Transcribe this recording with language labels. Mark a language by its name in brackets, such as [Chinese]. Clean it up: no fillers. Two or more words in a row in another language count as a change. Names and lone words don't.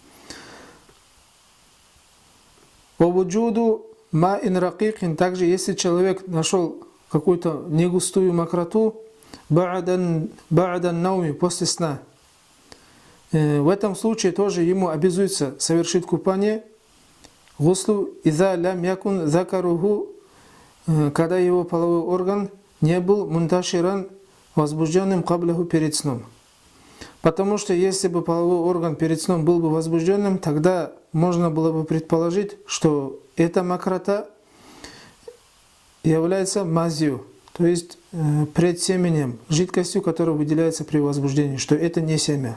[Arabic] ووجود ماء رقيق, [Russian] также если человек нашел какую-то негустую мокроту, [Arabic] بعد النوم, [Russian] после сна. В этом случае тоже ему обязуется совершить купание, [Arabic] غسل إذا لم يكن ذكره, [Russian] когда его половой орган не был мунташиран, возбужденным кабляху, перед сном. Потому что если бы половой орган перед сном был бы возбужденным, тогда можно было бы предположить, что эта мокрота является мазью, то есть предсеменем, жидкостью, которая выделяется при возбуждении, что это не семя.